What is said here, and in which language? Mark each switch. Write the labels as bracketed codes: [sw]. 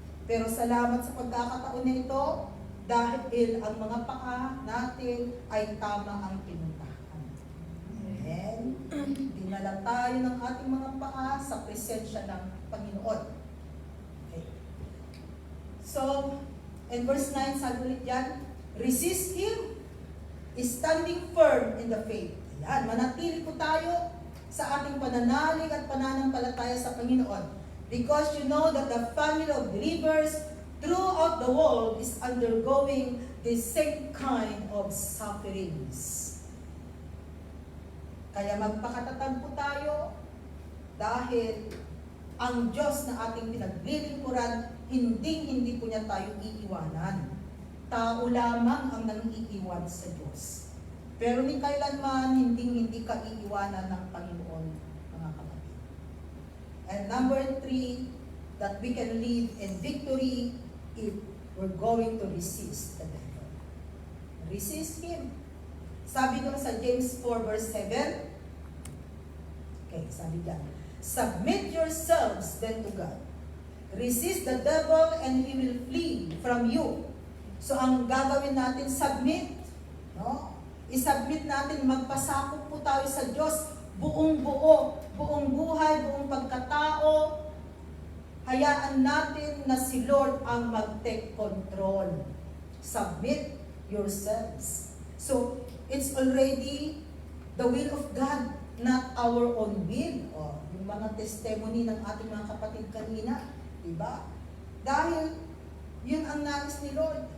[tl] Pero salamat sa pagkakataon na ito, dahil ang mga paa natin ay tama ang pinuntahan. Amen. Dinala tayo ng ating mga paa sa presensya ng Panginoon. Okay. [en] So, in verse 9, [tl] sabi ulit yan, [en] resist Him, standing firm in the faith. [tl] Yan, manatili po tayo sa ating pananalig at pananampalataya sa Panginoon. [en] Because you know that the family of believers throughout the world is undergoing the same kind of sufferings. [tl] Kaya magpakatatag po tayo dahil ang Diyos na ating pinaglilingkuran, hindi po niya tayo iiwanan. Tao lamang ang nangiiwan sa Diyos. Pero ni kailanman, hindi ka iiwanan ng Panginoon, mga kapatid. [en] And number 3, that we can live in victory if we're going to resist the devil. Resist him. [tl] Sabi doon sa [en] James 4 verse 7, okay, [tl] sabi diyan, [en] submit yourselves then to God. Resist the devil and he will flee from you. [tl] So ang gagawin natin, submit. No? I-submit natin, magpasakop po tayo sa Diyos, buong buo, buong buhay, buong pagkatao. Hayaan natin na si Lord ang mag-take control. [en] Submit yourselves. So, it's already the will of God, not our own will. [tl] O, yung mga testimony ng ating mga kapatid kanina, diba? Dahil, yun ang nais ni Lord.